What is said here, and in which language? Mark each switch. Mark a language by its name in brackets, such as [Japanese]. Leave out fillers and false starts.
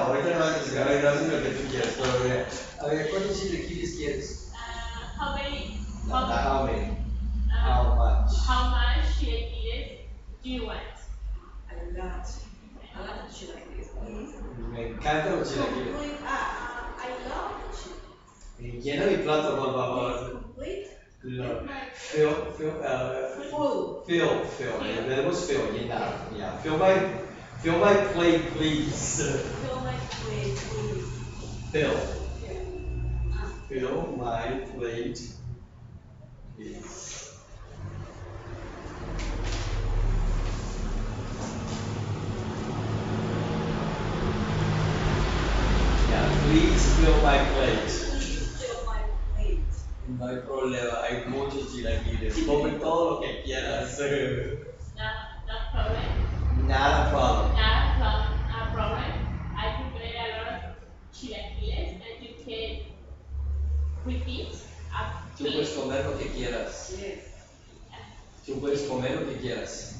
[Spanish] Ahorita no vas a decir, a ver, dame lo que tú quieras. Pero, a ver, ¿cuántos chilaquiles quieres? [English] How many? Not how many. How much? How much chilaquiles do you want? A lot of chilaquiles, please. [Spanish] Me encantan los chilaquiles. [English] I love the chilaquiles. [Spanish] Llena mi plato, por favor. [English] Complete. [Spanish] Fill. El verbo es fill, llenar. Yeah. [English] Fill my plate, please. Fill my plate, please. Fill my plate, please. Yeah, please fill my plate. Please fill my plate. [Spanish] No hay problema, hay muchos chilaquiles. Come todo lo que quieras. [English] No problem. Not a problem. Not a problem. I prepare a lot of chilaquiles and you can repeat [Spanish] Tú puedes comer lo que quieras. [English] Yes. [Spanish] Tú puedes comer lo que quieras.